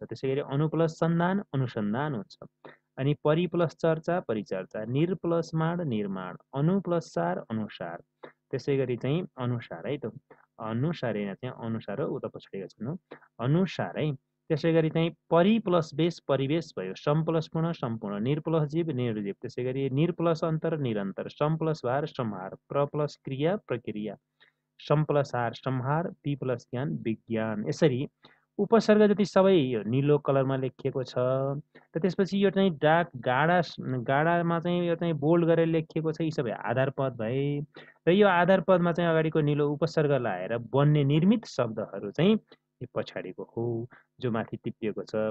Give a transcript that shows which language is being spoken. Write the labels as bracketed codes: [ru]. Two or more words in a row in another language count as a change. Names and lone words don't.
[ne] त्यसै गरी अनु प्लस सन्धान, अनुसन्धान हुन्छ। अनि परि प्लस चर्चा, परिचर्चा, निर प्लस माड, निर्माण, अनु प्लस सार, अनुसार। त्यसै गरी चाहिँ अनुसार है त, अनुसार होइन चाहिँ अनुसार हो, उता पछाडि गर्नु अनुसार है। त्यसै गरी चाहिँ परि प्लस बेस, परिवेश भयो। सम प्लस पूर्ण, सम्पूर्ण, निर प्लस जीव, निर्जीव। त्यसै गरी निर प्लस अन्तर, निरन्तर, सम प्लस भार, संहार, प्र प्लस क्रिया, प्रक्रिया, सम प्लस हार, संहार, पी प्लस ज्ञान, विज्ञान। यसरी उपसर्ग जति सबै यो निलो कलरमा लेखिएको छ। र त्यसपछि यो चाहिँ डार्क गाडामा चाहिँ यो चाहिँ बोल्ड गरेर लेखिएको छ। यी सबै आधार पद भए र यो आधार पदमा चाहिँ अगाडिको निलो उपसर्ग लाएर बन्ने निर्मित शब्दहरू चाहिँ यो पछाडिको हो जो माथि टिपिएको छ।